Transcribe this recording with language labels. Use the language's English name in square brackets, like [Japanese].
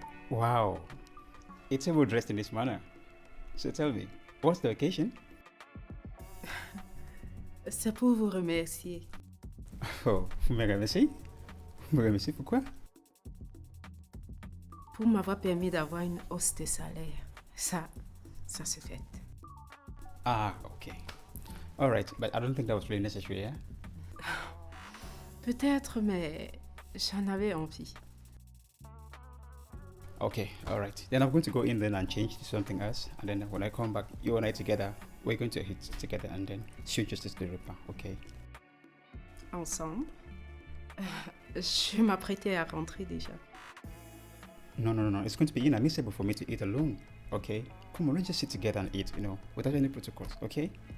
[English] Wow, it's ever dressed in this manner. So tell me, what's the occasion? [French] C'est pour vous remercier. Oh, vous me remerciez? Vous me remerciez pourquoi? Pour m'avoir permis d'avoir une hausse de salaire. Ça se fait. [English] Ah, okay. All right, but I don't think that was really necessary, yeah? [French] Peut-être, mais j'en avais envie. [English] Okay, all right. Then I'm going to go in then and change to something else. And then when I come back, you and I together, we're going to hit together and then shoot justice to the Ripper, okay? [French] Ensemble? Je m'apprêtais à rentrer déjà. [English] No. It's going to be inadmissible for me to eat alone, okay? Come on, let's just sit together and eat, without any protocols, okay?